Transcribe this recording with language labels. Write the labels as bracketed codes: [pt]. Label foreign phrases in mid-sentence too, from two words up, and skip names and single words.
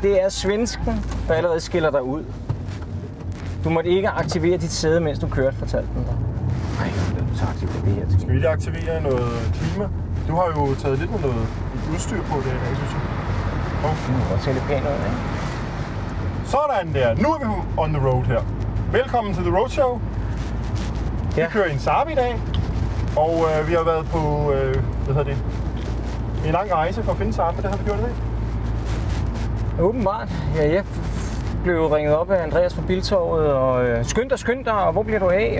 [da] Det er svensken, der allerede skiller dig ud. Du måtte ikke aktivere dit sæde, mens du kørte, fortalte den dig. Nej, jeg vil så aktivere det her. Skal vi lige aktivere noget klima? Du har jo taget lidt med noget udstyr på det, jeg synes jeg. Du må godt se lidt pænt ud, ikke? Sådan der. Nu er vi [en] on the road [da] her. Velkommen til The Roadshow. Ja. Vi kører i en Saab i dag. Og vi har været på, en lang rejse for at finde Saab, men det har vi gjort i dag. Åbenbart. Ja, jeg blev ringet op af Andreas fra Biltorvet, og skynd dig, og hvor bliver du af?